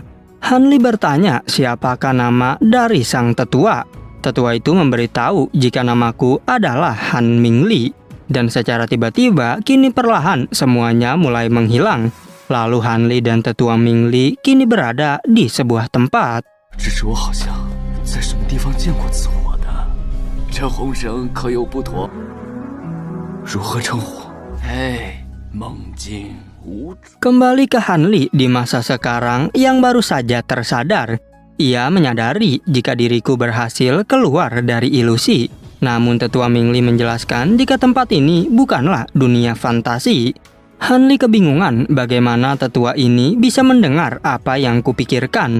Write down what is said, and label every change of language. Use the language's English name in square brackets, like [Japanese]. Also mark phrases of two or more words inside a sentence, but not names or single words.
[Indonesian] Hanli bertanya siapakah nama dari sang tetua. Tetua itu memberitahu jika namaku adalah Han Mingli. Dan secara tiba-tiba, kini perlahan semuanya mulai menghilang. Lalu Hanli dan tetua Mingli kini berada di sebuah tempat. [Chinese] 只是我好像在什么地方见过自我的。这红绳可有不妥？如何称呼？哎，梦境无主。 [Indonesian] Kembali ke Hanli di masa sekarang yang baru saja tersadar. Ia menyadari jika diriku berhasil keluar dari ilusi. Namun tetua Mingli menjelaskan jika tempat ini bukanlah dunia fantasi. Hanli kebingungan bagaimana tetua ini bisa mendengar apa yang kupikirkan.